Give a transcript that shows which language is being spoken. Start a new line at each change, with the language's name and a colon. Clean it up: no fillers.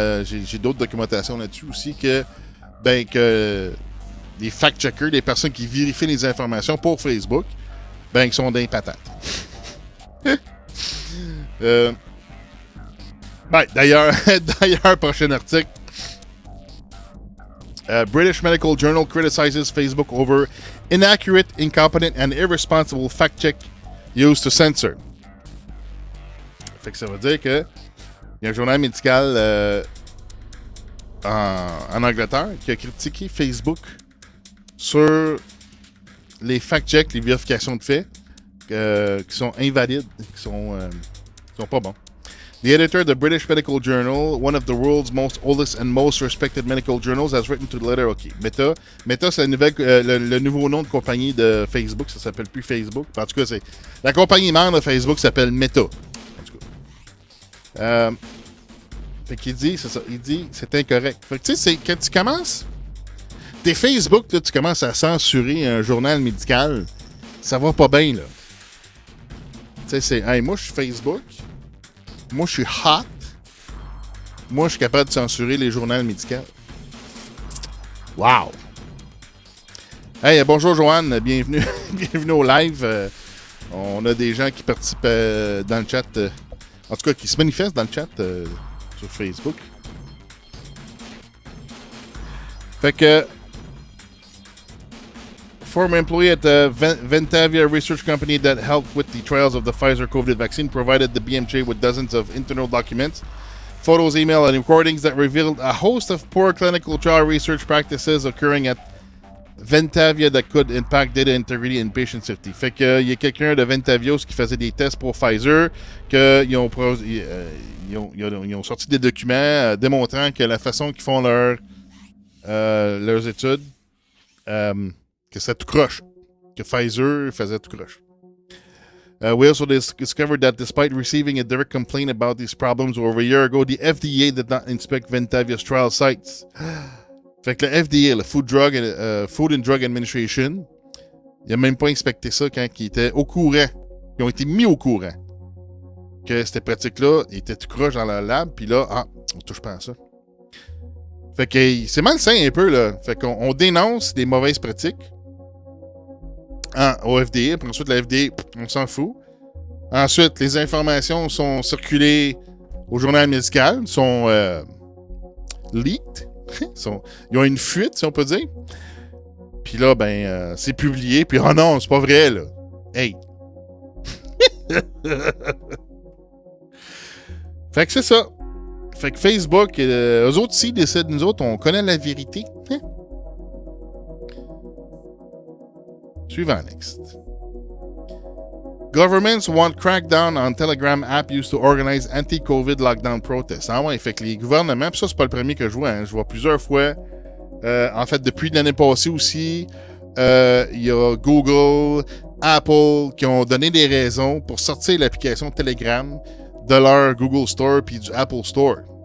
French: J'ai d'autres documentations là-dessus aussi que les fact-checkers, des personnes qui vérifient les informations pour Facebook, ben, ils sont dans les patates. D'ailleurs, prochain article.
English: British Medical Journal criticizes Facebook over inaccurate, incompetent, and irresponsible fact-check used to censor.
French: Fait que ça veut dire que il y a un journal médical en Angleterre qui a critiqué Facebook sur les fact-checks, les vérifications de faits qui sont invalides, qui sont pas bons.
English: The editor of the British Medical Journal, one of the world's most oldest and most respected medical journals, has written to the letter.
French: OK. Meta, c'est le nouveau nom de compagnie de Facebook. Ça s'appelle plus Facebook. En tout cas, c'est la compagnie mère de Facebook s'appelle Meta. En tout cas. Fait qu'il dit, c'est ça. Il dit, c'est incorrect. Fait que tu sais, quand tu commences, t'es Facebook, là, tu commences à censurer un journal médical, ça va pas bien, là. Tu sais, c'est, hey, moi, je suis Facebook. Moi, je suis hot. Moi, je suis capable de censurer les journaux médicaux. Wow! Hey, bonjour Joanne, bienvenue, bienvenue au live. On a des gens qui participent dans le chat, en tout cas qui se manifestent dans le chat sur Facebook. Fait que
English: former employee at the Ventavia research company that helped with the trials of the Pfizer COVID vaccine provided the BMJ with dozens of internal documents, photos, email, and recordings that revealed a host of poor clinical trial research practices occurring at Ventavia that could impact data integrity and patient safety.
French: Fait que il y a quelqu'un de Ventavia qui faisait des tests pour Pfizer, qu'ils ont sorti des documents démontrant que la façon qu'ils font leurs études, que c'est tout croche. Que Pfizer faisait tout croche.
English: We also discovered that despite receiving a direct complaint about these problems over a year ago, the FDA did not inspect Ventavia's trial sites.
French: Fait que le FDA, le Food and Drug Administration, il n'a même pas inspecté ça quand il était au courant. Ils ont été mis au courant que cette pratique-là était tout croche dans la lab, puis là, on touche pas à ça. Fait que c'est malsain un peu, là. Fait qu'on dénonce des mauvaises pratiques au FDA, puis ensuite la FDA, on s'en fout. Ensuite, les informations sont circulées au journal médical, sont leaked, ils ont une fuite, si on peut dire. Puis là, c'est publié, puis oh non, c'est pas vrai, là. Hey! Fait que c'est ça. Fait que Facebook, eux autres ici décident, nous autres, on connaît la vérité. Hein? Suivant, next.
English: Governments want crackdown on Telegram app used to organize anti-COVID lockdown protests.
French: Ah ouais, fait que les gouvernements, puis ça, c'est pas le premier que je vois, hein, je vois plusieurs fois. En fait, depuis l'année passée aussi, il y a Google, Apple qui ont donné des raisons pour sortir l'application Telegram de leur Google Store puis du Apple Store.